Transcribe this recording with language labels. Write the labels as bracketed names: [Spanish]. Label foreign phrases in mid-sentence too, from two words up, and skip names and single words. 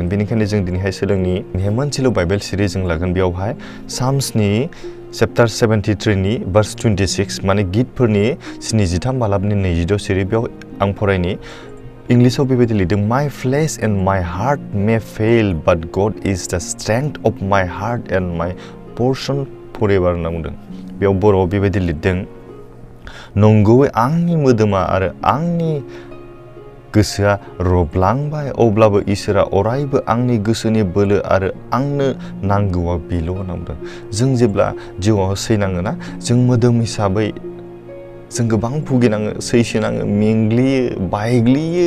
[Bodo] बेनिखायनो जों दिनैहाय सोलोंनि मोनसेल' बाइबेल सिरिज जों लागोन। बेयावहाय साम्सनि चेप्टार 73नि भार्स 26 माने गितफोरनि 73 बालाबनि 22 सिरि। बेयाव आं फरायनि। इंलिसाव बेबायदि लिरदों, [English] my flesh and my heart may fail but God is the strength of my heart and my portion forever [Bodo] होनना बुंदों। बेयाव बर'आव बेबायदि लिरदों, नंगौयै आंनि मोदोमा आरो आंनि गोसोआ रबलांबाय, अब्लाबो इसोरा अरायबो आंनि गोसोनि बोलो आरो आंनो नांगौआ बेल' होनना बुंदों। जों जेब्ला जिउआव सैनाङोना, जों मोदोम हिसाबै जों गोबां भुगिनाङो, सैसोनाङो, मेंग्लियो, बायग्लियो।